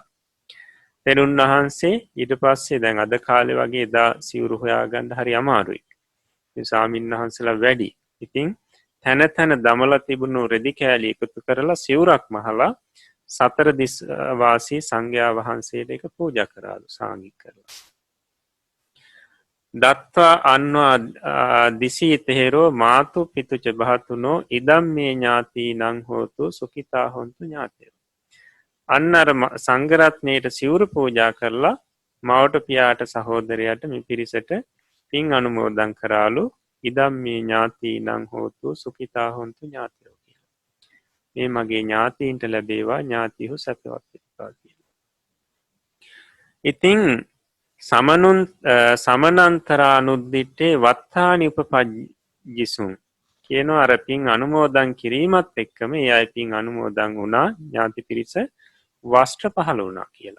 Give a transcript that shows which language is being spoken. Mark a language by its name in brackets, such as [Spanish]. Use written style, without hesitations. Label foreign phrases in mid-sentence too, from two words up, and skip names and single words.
[Sinhala] තෙරුන් වහන්සේ ඊට පස්සේ දැන් අද කාලේ වගේ එදා සිවුරු හොයාගන්න හරි අමාරුයි. ස්වාමීන් වහන්සේලා වැඩි. ඉතින් තැන තැන දමලා තිබුණු රෙදි කෑලි එකතු කරලා සිවුරක් මහලා සතර දිස් වාසී සංඝයා වහන්සේට ඒක පූජා කරාලු සාංගික කරලා. [Pali] දත්වා අන්වා දිසී තෙහෙරෝ මාතු පිතුච භාතුනෝ ඉදම් මේ ඥාතීනං හෝතු සුඛිතා හොන්තු ඥාතයෝ. [Sinhala] අන්න අර සංඝරත්නයට සිවුරු පූජා කරලා මවට පියාට සහෝදරයට මේ පිරිසට පින් අනුමෝදන් කරාලු. [Pali] ඉදම් මේ ඥාතීනං හෝතු සුඛිතා හොන්තු ඥාතයෝ කියලා. [Sinhala] මේ මගේ ඥාතීන්ට ලැබේවා, ඥාතිහු සැපවත් වේවා කියලා. ඉතින් [Pali] සමනන්තරානුද්දිට්ඨේ වත්තානි උපපජ්ජිසුන් [Sinhala] කියනවා අර පින් අනුමෝදන් කිරීමත් එක්කම ඒ අය පින් අනුමෝදන් වුණා, ඥාති පිරිස වස්ත්‍ර පහළ වුණා කියලා.